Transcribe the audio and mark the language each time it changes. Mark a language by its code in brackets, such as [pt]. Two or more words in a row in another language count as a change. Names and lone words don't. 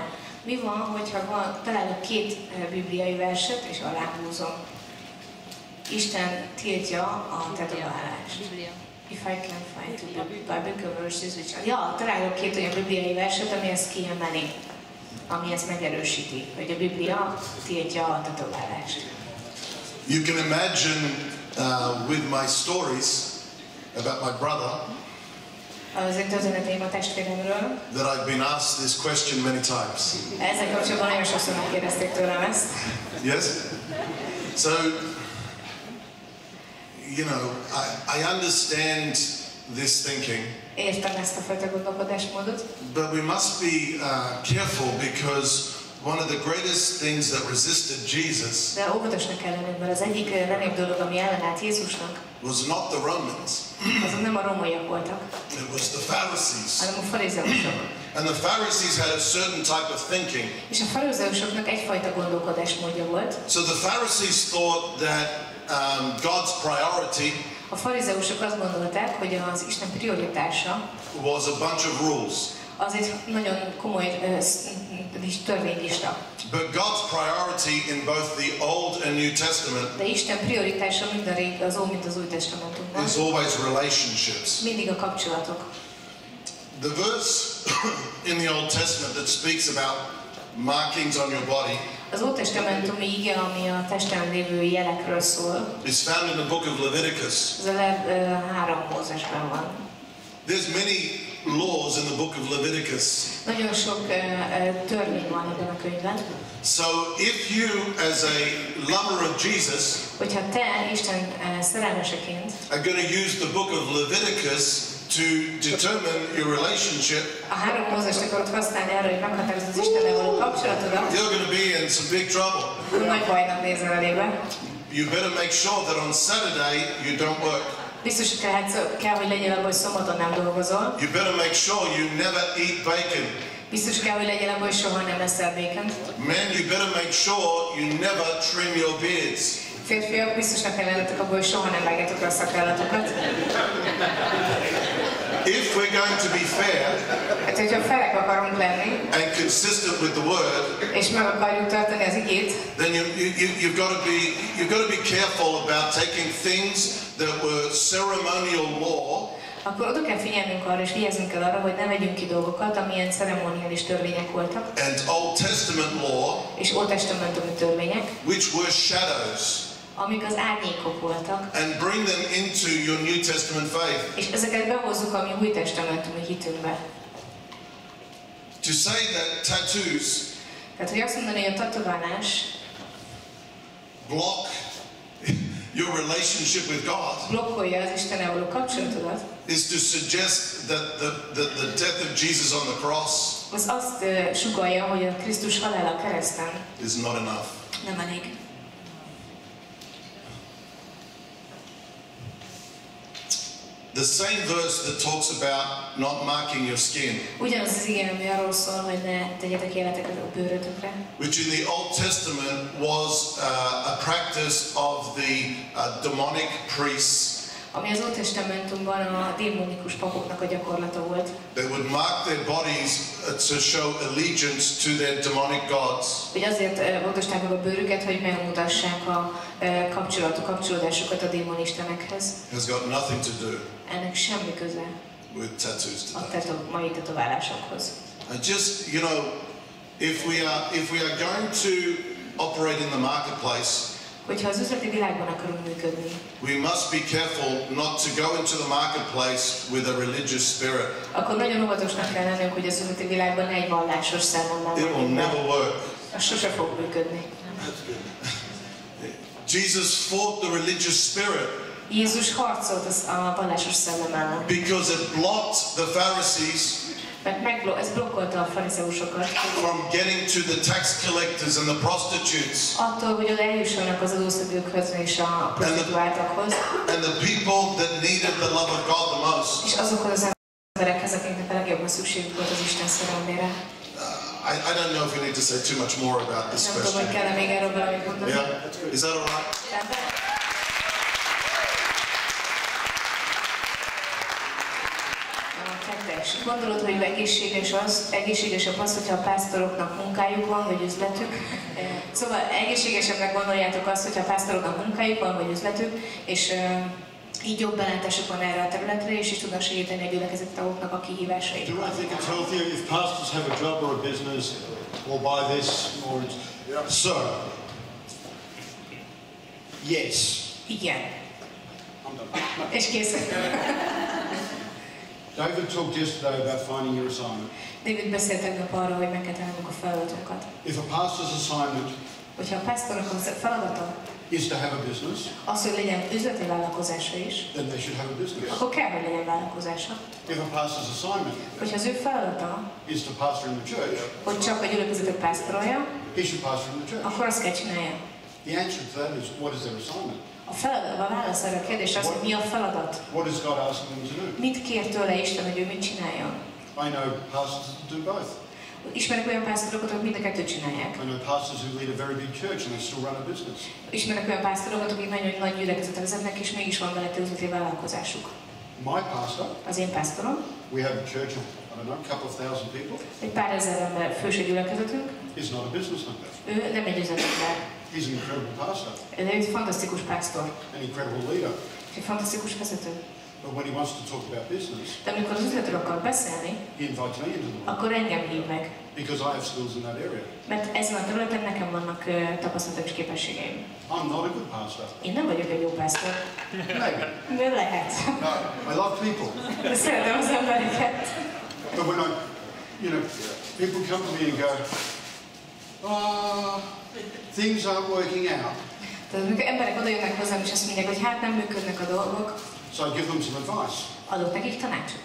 [hu] Mi van, hogyha találok két bibliai verset, és aláhúzom. Isten tiltja a tetoválást. Biblia. [en] If I can find the Bible verses, which... [hu] Ja, találok két olyan bibliai verset, ami ezt kiemeli, ami ezt megerősíti, hogy a Biblia tiltja a tetoválást. [en] You can imagine with my stories about my brother [hu] Az én történeteim a testvéremről. [en] that I've been asked this question many times. [hu] Ezzel kapcsolatban nagyon sokszor megkérdezték tőlem ezt. [en] Yes? So, you know, I understand this thinking, [hu] Értem ezt a fajta gondolkodásmódot, [en] but we must be careful because one of the greatest things that resisted Jesus [hu] de óvatosnak kell lennünk, mert az egyik legnagyobb dolog, ami ellenállt Jézusnak, [en] was not the Romans, [hu] azok nem a rómaiak voltak, [en] it was the Pharisees. [hu] hanem a farizeusok. [en] And the Pharisees had a certain type of thinking. [hu] És a farizeusoknak egyfajta gondolkodásmódja volt. [en] So the Pharisees thought that God's priority [hu] A farizeusok azt gondolták, hogy az Isten prioritása [en] was a bunch of rules. [hu] az egy nagyon komoly törvénylista. [en] But God's priority in both the Old and New Testament [hu] De Isten prioritása mind az Ód, mind az Új Testamentumban. [en] is always relationships. [hu] Mindig a kapcsolatok. [en] The verse in the Old Testament that speaks about markings on your body, [hu] az Ótestamentumi ige, ami a testen lévő jelekről szól, [en] is found in the book of Leviticus. [hu] ez a 3 Mózesben van. [en] There's many laws in the book of Leviticus. [hu] Nagyon sok törvény van ebben a könyvben. [en] So if you, as a lover of Jesus, [hu] Hogyha te Isten szerelmeseként [en] are going to use the book of Leviticus to determine your relationship, [hu] a 3 Mózest akarod használni arra, hogy meghatározod az Istennel való kapcsolatodat, [en] you're going to be in some big trouble. [hu] nagy bajnak nézel elébe. [en] You better make sure that on Saturday you don't work. [hu] Biztos kell, hogy legyél abban, hogy szombaton nem dolgozol. [en] You better make sure you never eat bacon. [hu] Biztos kell, hogy legyél abban, hogy soha nem eszel békent. [en] Men, you better make sure you never trim your beards. [hu] Férfiak, biztosnak kell lennetek abban, hogy soha nem vágjátok le a szakállatokat. [en] If we're going to be fair [hu] Hát, hogyha felek akarunk lenni, [en] and consistent with the word, [hu] és meg akarjuk tartani az igét, [en] then you've got to be careful about taking things that were ceremonial law [hu] akkor oda kell figyelnünk arra, és vigyázzunk kell arra, hogy ne vegyünk ki dolgokat, amilyen ceremoniális törvények voltak, [en] and Old Testament law, [hu] és ótestamentumi törvények, [en] which were shadows, [hu] amik az árnyékok voltak, [en] and bring them into your New Testament faith. [hu] és ezeket behozzuk a mi új testamentumi hitünkbe. [en] To say that tattoos [hu] Tehát, hogy azt mondani, hogy a tetoválás [en] block your relationship with God [hu] blokkolja az Istennel való kapcsolatodat, [en] is to suggest that the death of Jesus on the cross [hu] az azt sugallja, hogy a Krisztus halála a kereszten [en] is not enough. [hu] nem elég. [en] The same verse that talks about not marking your skin, [hu] Ugyanaz az ige, ami arról szól, hogy ne tegyetek életeket a bőrötökre, [en] which in the Old Testament was a practice of the demonic priests. [hu] ami az Ótestamentumban a démonikus papoknak a gyakorlata volt. [en] They would mark their bodies to show allegiance to their demonic gods. [hu] Hogy azért bontosták meg a bőrüket, hogy megmutassák a kapcsolódásukat a démonistenekhez. [en] Has got nothing to do [hu] Ennek semmi köze [en] with tattoos [hu] a [en] today. [hu] mai tetoválásokhoz. [en] And just, you know, if we are going to operate in the marketplace, [hu] Hogyha az üzleti világban akarunk működni, [en] we must be careful not to go into the marketplace with a religious spirit. [hu] akkor nagyon óvatosnak kell lennünk, hogy az üzleti világban ne egy vallásos szellemmel [en] It will [hu] menjünk [en] never be. work. [hu] Az sose fog működni. [en] Jesus fought the religious spirit [hu] Jézus harcolt a vallásos szellem ellen, [en] because it blocked the Pharisees [hu] mert ez blokkolta a farizeusokat [en] from getting to the tax collectors and the prostitutes [hu] attól, hogy oda eljussanak az adószedőkhöz és a prostituáltakhoz, [en] and the people that needed the love of God the most. [hu] és azokhoz az emberekhez, akiknek a legjobban szükségük volt az Isten szerelmére. [en] I don't know if we need to say too much more about this [hu] Nem tudom, hogy [en] question. [hu] kell még erről valamit mondani. [en] Yeah? Is that all right? [hu] Rendben? Gondolod, hogy egészségesebb az, hogyha a pásztoroknak munkájuk van, vagy üzletük. Szóval egészségesebbnek gondoljátok azt, hogyha a pásztoroknak munkájuk van, vagy üzletük, és így jobb belátásuk van erre a területre, és is tudnak segíteni a gyülekezet tagoknak a kihívásaikat. [en] Do I think it's healthier if pastors have a job or a business or buy this or so? Yes. [hu] Igen. [en] I'm done. [hu] És kész. [en] David talked yesterday about finding your assignment. [hu] David beszélt tegnap arról, hogy meg kell találnunk a feladatunkat. [en] If a pastor's assignment [hu] Hogyha a pásztornak a feladata [en] is to have a business, [hu] az, hogy legyen üzleti vállalkozása is, [en] then they should have a business. [hu] akkor kell, hogy legyen vállalkozása. [en] If a pastor's assignment [hu] Hogyha az ő feladata, [en] is to pastor in the church, [hu] hogy csak a gyülekezetet pásztorolja, [en] he should pastor in the church. [hu] akkor azt kell csinálja. [en] The answer to that is, what is their assignment? [hu] A válasz erre a kérdésre az, hogy mi a feladat. [en] What is God asking them to do? [hu] Mit kér tőle Isten, hogy ő mit csináljon? [en] I know pastors that do both. [hu] Ismerek olyan pásztorokat, akik mind a kettőt csinálják. [en] I know pastors who lead a very big church and they still run a business. [hu] Ismerek olyan pásztorokat, akik nagyon nagy gyülekezetet vezetnek, és mégis van vele üzleti vállalkozásuk. [en] My pastor, [hu] Az én pásztorom, [en] we have a church of, I don't know, a couple of thousand people, [hu] egy pár ezer ember fős gyülekezetünk, [en] is not a businessman. [hu] ő nem egy üzletember. [en] He's an incredible pastor, [hu] Ő egy fantasztikus pásztor, [en] an incredible leader. [hu] egy fantasztikus vezető. [en] But when he wants to talk about business, [hu] De amikor az üzletről akar beszélni, [en] he invites me into the room. [hu] akkor engem hív meg. [en] because I have skills in that area. [hu] Mert ezen a területen nekem vannak tapasztalatok és képességeim. [en] I'm not a good pastor. [hu] Én nem vagyok egy jó pásztor. [en] Maybe. [hu] De lehet. [en] No, I love people. [hu] De szeretem az embereket. [en] But when people come to me and go, things aren't working out. [hu] Tehát amikor emberek oda jönnek hozzám és azt mondják, hogy hát nem működnek a dolgok, [en] So I give them some advice. [hu] adok nekik tanácsot.